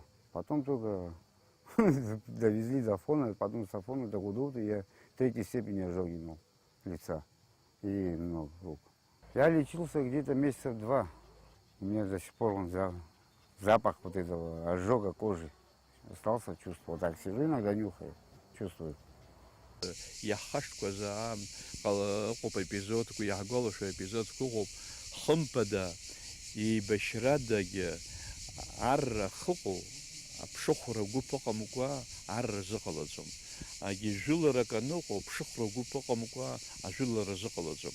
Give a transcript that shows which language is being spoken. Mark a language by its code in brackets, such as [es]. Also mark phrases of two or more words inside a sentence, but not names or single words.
[ru] Потом только довезли до фона, потом с фона до Гудута я третьей степени ожоги имел лица и ног, рук. Я лечился где-то месяца 2. У меня до сих пор запах вот этого ожога кожи остался, чувствовал. Так сижу, иногда нюхаю, чувствую. [ab] Иаҳхашҭқәа заам ыҟоуп епизодқәа, иаҳгәалашәо епизодқәа ыҟоуп, хымԥада еибашьрадагьы арра хыҟоу, аԥшыхәра гәыԥ ыҟамкәа арра зыҟалаӡом. Ажәыларак аныҟоу, аԥшыхәра гәыԥ ыҟамкәа ажәылара зыҟалаӡом.